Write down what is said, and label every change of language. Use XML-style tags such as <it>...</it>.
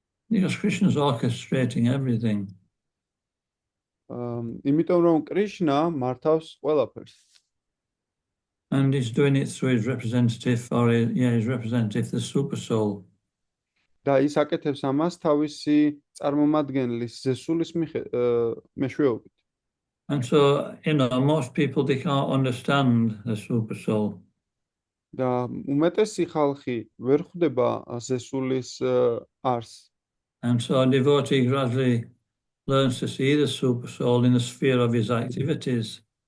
<en>Because Krishna is orchestrating everything.</en> <ka>იმიტომ რომ კრიშნა მართავს ყველაფერს.</ka> <en>And he's doing it through his representative, his representative, the super soul.</en> <ka>და ის აკეთებს ამას თავისი წარმომადგენლის ზესულის მეშვეობით.</ka> <en>And so, most people, they can't understand the super soul.</en> <ka>და უმეტესი ხალხი ვერ ხვდება ზესულის არსს.</ka> <en>And so a devotee gradually learns to see the super soul in the sphere of his activities.</en>